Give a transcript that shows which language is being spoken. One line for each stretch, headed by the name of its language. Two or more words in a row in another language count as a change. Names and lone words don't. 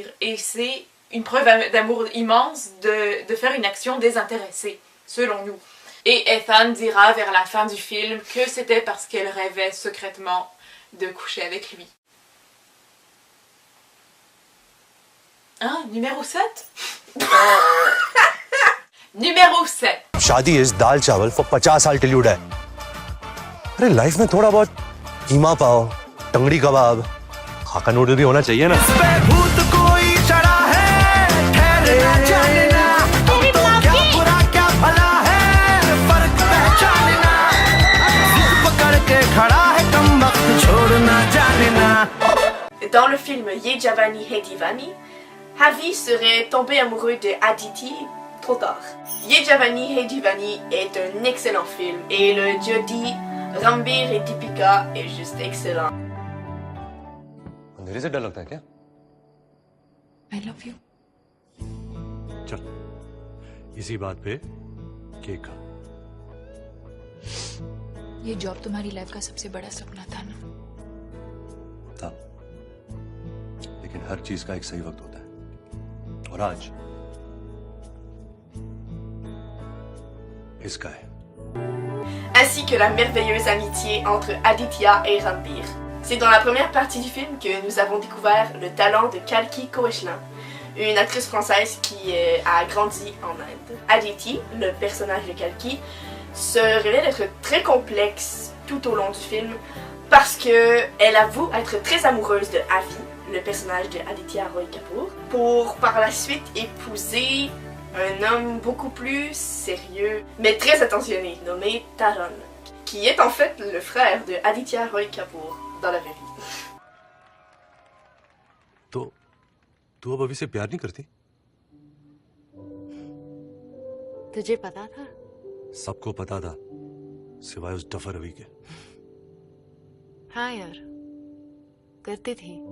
French: Et c'est une preuve d'amour immense de faire une action désintéressée, selon nous. Et Ethan dira vers la fin du film que c'était parce qu'elle rêvait secrètement de coucher avec lui. Hein? Numéro 7? Numéro 7.
Hindi: शादी इज दाल चावल फॉर 50 साल
English: till you die.
Hindi: अरे लाइफ में थोड़ा बहुत कीमा पाव, टंगड़ी कबाब, खाका नूडल भी होना चाहिए ना। भूत कोई चढ़ा है, ठहरना जानना, तो क्या बुरा क्या भला है, फर्क पहचानना, पकड़ के खड़ा है कम वक्त छोड़ना जानना।
French: Dans le film Ye Javani Hai Divani, Avi serait tombé amoureux de Aditi trop tard. Ye Javani Hai Divani est un excellent film et le Jodi, Ranbir et Deepika est juste excellent.
Hindi: अंधेरे से डर लगता है क्या?
English: I love you.
Hindi: चल, इसी बात पे केक खा। ये जॉब तुम्हारी लाइफ का सबसे बड़ा सपना था ना? था, लेकिन हर चीज का एक सही वक्त होता है, और आज इसका है।
French: Ainsi que la merveilleuse amitié entre Aditya et Ranbir. C'est dans la première partie du film que nous avons découvert le talent de Kalki Koechlin, une actrice française qui a grandi en Inde. Aditi, le personnage de Kalki, se révèle être très complexe tout au long du film parce qu'elle avoue être très amoureuse de Avi, le personnage de Aditya Roy Kapoor, pour par la suite épouser un homme beaucoup plus sérieux, mais très attentionné, nommé Taran, qui est en fait le frère de Aditya Roy Kapoor dans la vraie vie.
Hindi: तो तू अब अभी से प्यार नहीं करती? तुझे पता था? सबको पता था, सिवाय उस डफर रवि के। हाँ यार, करती थी।